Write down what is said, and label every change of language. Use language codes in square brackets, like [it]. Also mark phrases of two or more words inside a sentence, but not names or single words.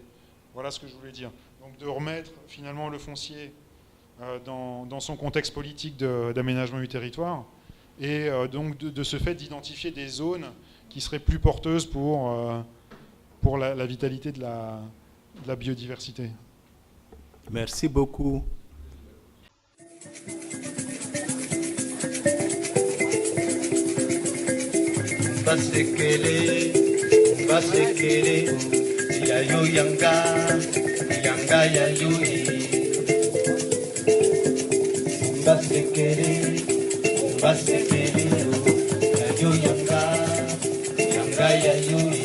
[fr] Voilà ce que je voulais dire. Donc de remettre finalement le foncier dans son contexte politique d'aménagement du territoire, et donc de ce fait d'identifier des zones qui seraient plus porteuses pour la vitalité de la biodiversité. Merci beaucoup. Basekele, yayo yanga yayo. Basekele, yayo yanga yayo.